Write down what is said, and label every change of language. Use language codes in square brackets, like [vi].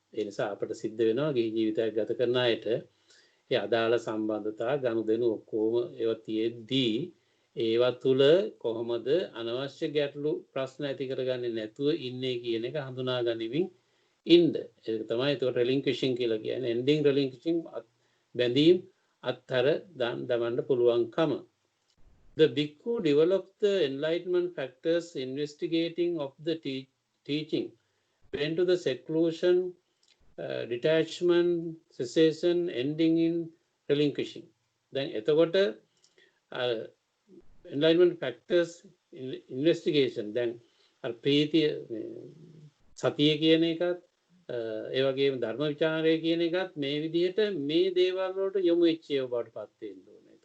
[si] ඒ නිසා අපිට සිද්ධ වෙනවා ගිහි ජීවිතයක් ගත කරන අයට ඒ අදාළ සම්බන්ධතා ගනුදෙනු ඔක්කොම ඒවා තියෙද්දී ඒවා තුල කොහොමද අනවශ්‍ය ගැටලු ප්‍රශ්න ඇති කරගන්නේ නැතුව ඉන්නේ කියන එක හඳුනා ගනිමින් ඉන්න. ඒක තමයි ඒකට relinquishing කියලා කියන්නේ. [en] ending relinquishing [si] බැඳීම් අත්තර දමන්න පුළුවන්කම. [en] The bhikkhu developed the enlightenment factors investigating of the teaching went to the seclusion, detachment, cessation, ending in relinquishing. [si] Then එතකොට [en] enlightenment factors investigation [si] දැන් අර ප්‍රීතිය සතිය කියන එකත් ඒ වගේම ධර්ම විචාරය කියන එකත් මේ විදිහට මේ දේවල් වලට යොමු වෙච්ච ඒවා බවට පත් වෙන්න ඕනේ.